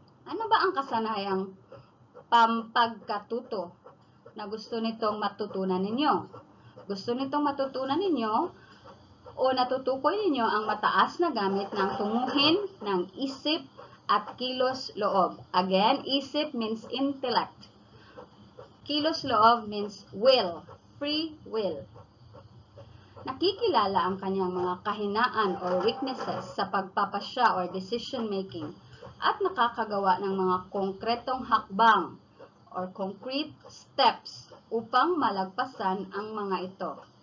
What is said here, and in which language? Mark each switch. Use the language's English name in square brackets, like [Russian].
[Filipino] Ano ba ang kasanayang pampagkatuto na gusto nitong matutunan ninyo? Gusto nitong matutunan ninyo o natutukoy ninyo ang mataas na gamit ng tunguhin ng isip at kilos loob. [English] Again, isip means intellect. Kilos loob means will, free will. [Filipino] Nakikilala ang kanyang mga kahinaan [English] or weaknesses [Filipino] sa pagpapasya [English] or decision making [Filipino] at nakakagawa ng mga konkretong hakbang [English] or concrete steps [Filipino] upang malagpasan ang mga ito.